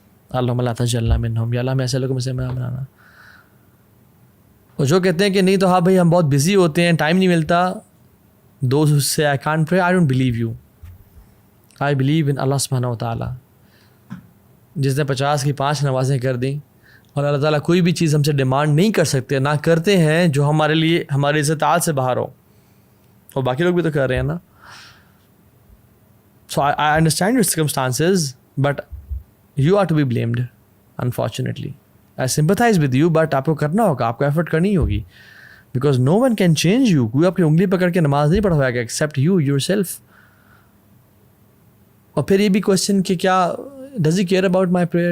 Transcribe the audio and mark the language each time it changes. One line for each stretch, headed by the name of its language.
Arabic: اللہم لا تجعلنا منہم,
Urdu: یا اللہ میں ایسے لوگوں میں سے میں بنانا. اور جو کہتے ہیں کہ نہیں تو ہاں بھائی ہم بہت بزی ہوتے ہیں, ٹائم نہیں ملتا,
English: Those who say I can't pray, I don't believe you.
Urdu: I believe in اللہ سبحانہ و تعالیٰ, جس نے 50 کی 5 نمازیں کر دیں, اور اللہ تعالیٰ کوئی بھی چیز ہم سے ڈیمانڈ نہیں کر سکتے, نہ کرتے ہیں جو ہمارے لیے ہماری استطاعت سے باہر ہو, اور باقی لوگ بھی تو کر رہے ہیں نا.
English: So I understand your circumstances, but you are to be blamed, unfortunately. I sympathize with you, but
Urdu: آپ کو کرنا ہوگا, آپ کو ایفرٹ کرنی ہوگی,
English: because no one can change you.
Urdu: کوئی آپ کی انگلی پکڑ کے نماز نہیں پڑھوائے گا
English: except you yourself.
Urdu: اور پھر یہ بھی کوشچن کہ کیا
English: does he care about my prayer?